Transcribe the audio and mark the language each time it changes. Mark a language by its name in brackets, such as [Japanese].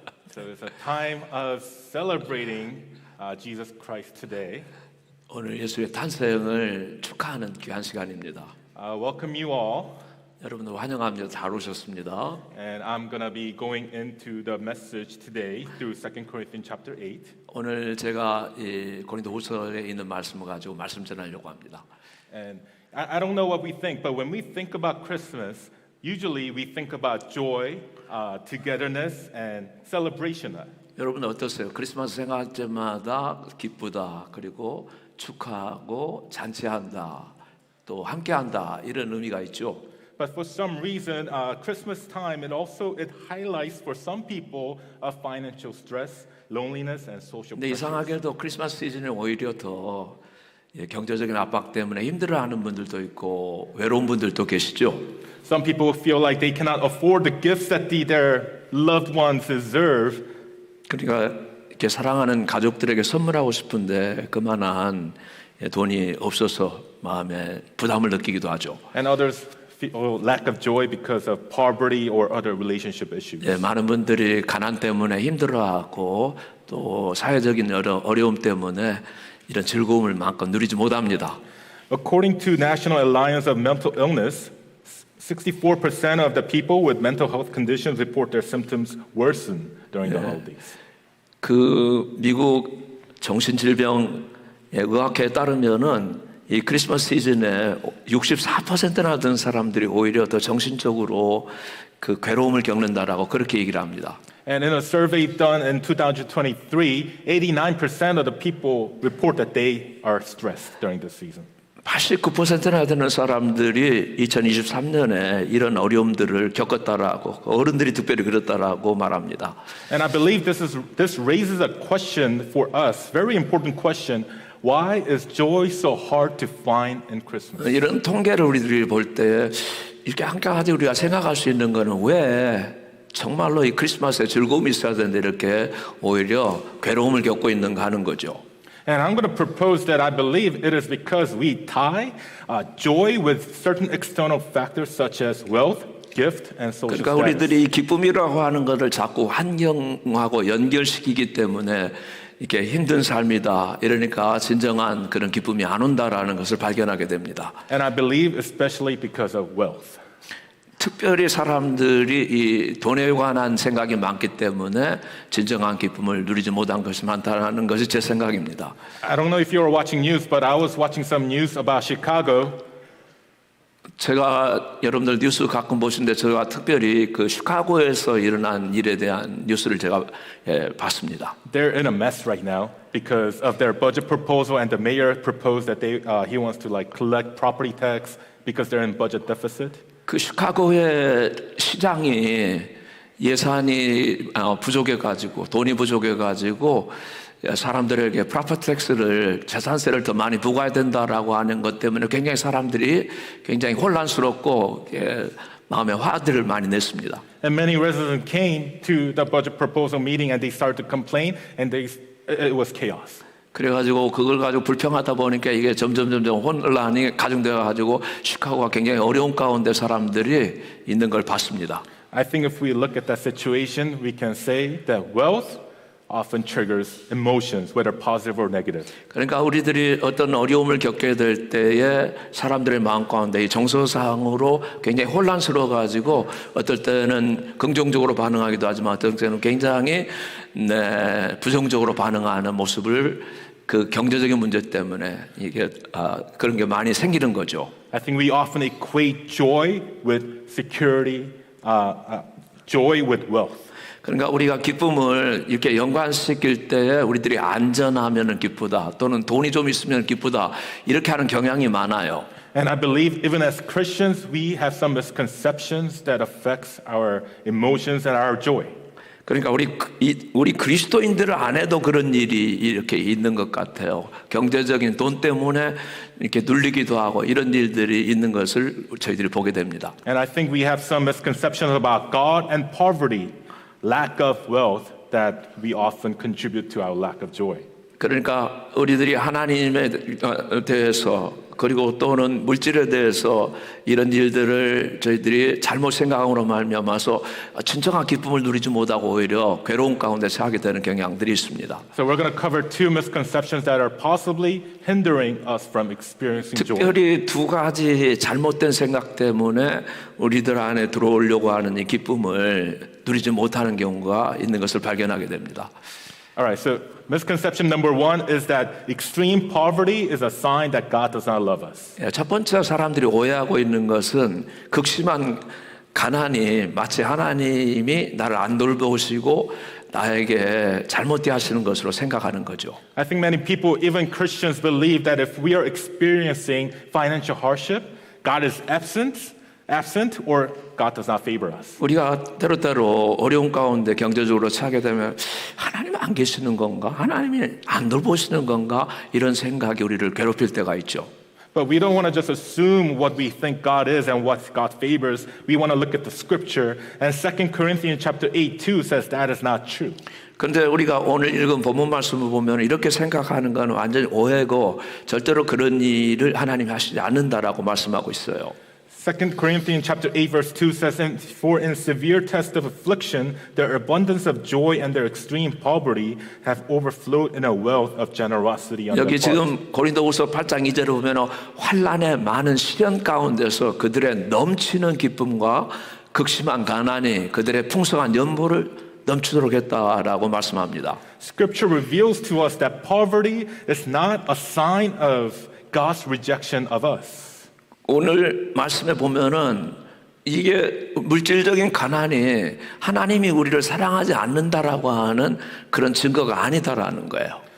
[English] So it's a time of celebrating Jesus Christ today. [Korean] 오늘 예수의 탄생을 축하하는 귀한 시간입니다. [English] Welcome you all, [Korean] 여러분들 환영합니다. 잘 오셨습니다. [English] and I'm gonna be going into the message today through 2 Corinthians chapter 8. [Korean] 오늘 제가 이 고린도후서에 있는 말씀을 가지고 말씀 전하려고 합니다. [English] And I don't know what we think, but when we think about Christmas, usually we think about joy, togetherness, and celebration. [Korean] 여러분 어떠세요? 크리스마스 생각할 때마다 기쁘다, 그리고 축하하고 잔치한다, 또 함께한다 이런 의미가 있죠. [English] But for some reason, Christmas time it highlights for some people financial stress, loneliness, and social [Korean] 근데 [English] pressure. [Korean] 이상하게도 크리스마스 시즌에 오히려 더 경제적인 압박 때문에 힘들어하는 분들도 있고 외로운 분들도 계시죠. [English] Some people feel like they cannot afford the gifts that their loved ones deserve. [Korean] 그러니까 이렇게 사랑하는 가족들에게 선물하고 싶은데 그만한 돈이 없어서 마음에 부담을 느끼기도 하죠. [English] And others feel lack of joy because of poverty or other relationship issues. [Korean] 많은 분들이 가난 때문에 힘들어하고 또 사회적인 어려움 때문에 이런 즐거움을 마음껏 누리지 못합니다. [English] According to National Alliance of Mental Illness, 64% of the people with mental health conditions report their symptoms worsen during the holidays. [Korean] 그 미국 정신질병 의학회에 따르면은 이 크리스마스 시즌에 64%나 된 사람들이 오히려 더 정신적으로 그 괴로움을 겪는다라고 그렇게 얘기를 합니다. [English] And in a survey done in 2023, 89% of the people report that they are stressed during this season. [Korean] 89%나 되는 사람들이 2023년에 이런 어려움들을 겪었다라고 어른들이 특별히 그렇다라고 말합니다. [English] And I believe this raises a question for us, very important question. Why is joy so hard to find in Christmas? [Korean] 이런 통계를 우리들이 볼 때 이렇게 한 가지 우리가 생각할 수 있는 거는 왜 정말로 이 크리스마스에 즐거움이 있어야 되는데 이렇게 오히려 괴로움을 겪고 있는가 하는 거죠. [English] And I'm going to propose that I believe it is because we tie joy with certain external factors such as wealth, gift, and social [Korean] 그러니까 [English] status. [Korean] 우리들이 기쁨이라고 하는 것을 자꾸 환경하고 연결시키기 때문에 이렇게 힘든 삶이다. 이러니까 진정한 그런 기쁨이 안 온다라는 것을 발견하게 됩니다. [English] And I believe especially because of wealth. [Korean] 특별히 사람들이 이 돈에 관한 생각이 많기 때문에 진정한 기쁨을 누리지 못한 것이 많다는 것이 제 생각입니다. [English] I don't know if you were watching news, but I was watching some news about Chicago. [Korean] 제가 여러분들 뉴스 가끔 보시는데 제가 특별히 그 시카고에서 일어난 일에 대한 뉴스를 제가 봤습니다. [English] They're in a mess right now because of their budget proposal, and the mayor proposed that he wants to collect property tax because they're in budget deficit. [Korean] 그 시카고의 시장이 예산이 부족해가지고 돈이 부족해가지고 사람들에게 프로퍼티 텍스를 재산세를 더 많이 부과해야 된다라고 하는 것 때문에 굉장히 사람들이 굉장히 혼란스럽고 마음에 화들을 많이 냈습니다. [English] And many residents came to the budget proposal meeting and they started to complain, and it was chaos. [Korean] 그래가지고 그걸 가지고 불평하다 보니까 이게 점점 혼란이 가중되어가지고 시카고가 굉장히 어려운 가운데 사람들이 있는 걸 봤습니다. [English] I think if we look at that situation, we can say that wealth often triggers emotions, whether positive or negative. [Korean] 그러니까 우리들이 어떤 어려움을 겪게 될 때에 사람들의 마음 가운데 이 정서상으로 굉장히 혼란스러워가지고 어떨 때는 긍정적으로 반응하기도 하지만 어떨 때는 굉장히 부정적으로 반응하는 모습을 그 경제적인 문제 때문에 이게 그런 게 많이 생기는 거죠. [English] I think we often equate joy with security, joy with wealth. [Korean] 그러니까 우리가 기쁨을 이렇게 연관시킬 때 우리들이 안전하면 기쁘다 또는 돈이 좀 있으면 기쁘다 이렇게 하는 경향이 많아요. [English] And I believe even as Christians, we have some misconceptions that affects our emotions and our joy. [Korean] 그러니까 우리 그리스도인들 안에도 그런 일이 이렇게 있는 것 같아요. 경제적인 돈 때문에 이렇게 눌리기도 하고 이런 일들이 있는 것을 저희들이 보게 됩니다. [English] And I think we have some misconceptions about God and poverty, lack of wealth, that we often contribute to our lack of joy. [Korean] 그러니까 우리들이 하나님에 대해서 그리고 또는 물질에 대해서 이런 일들을 저희들이 잘못 생각함으로 말미암아서 진정한 기쁨을 누리지 못하고 오히려 괴로움 가운데 처하게 되는 경향들이 있습니다. [English] So we're going to cover two misconceptions that are possibly hindering us from experiencing joy. [Korean] 특별히 두 가지 잘못된 생각 때문에 우리들 안에 들어오려고 하는 이 기쁨을 누리지 못하는 경우가 있는 것을 발견하게 됩니다. [English] All right, so misconception number one is that extreme poverty is a sign that God does not love us. [Korean] 첫 번째 사람들이 오해하고 있는 것은 극심한 가난이 마치 하나님이 나를 안 돌보시고 나에게 잘못되게 하시는 것으로 생각하는 거죠. [English] I think many people, even Christians, believe that if we are experiencing financial hardship, God is absent, or God does not favor us. [Korean] 우리가 때로때로 어려운 가운데 경제적으로 처하게 되면 하나님 안 계시는 건가? 하나님이 안 돌보시는 건가? 이런 생각이 우리를 괴롭힐 때가 있죠. [English] But we don't want to just assume what we think God is and what God favors. We want to look at the scripture. And 2 Corinthians chapter 8:2 says that is not true. [Korean] 그런데 우리가 오늘 읽은 본문 말씀을 보면 이렇게 생각하는 건 완전히 오해고 절대로 그런 일을 하나님이 하시지 않는다라고 말씀하고 있어요. [English] 2 Corinthians chapter 8 verse 2 says, For in severe test of affliction, their abundance of joy and their extreme poverty have overflowed in a wealth of generosity on their [Korean] 여기 [English] part. [Korean] 지금 고린도후서 8장 2절을 보면 환난의 많은 시련 가운데서 그들의 넘치는 기쁨과 극심한 가난이 그들의 풍성한 연보를 넘치도록 했다라고 말씀합니다. [English] Scripture reveals to us that poverty is not a sign of God's rejection of us. [Korean] 오늘 말씀에 보면은 이게 물질적인 가난이 하나님이 우리를 사랑하지 않는다라고 하는 그런 증거가 아니다라는 거예요.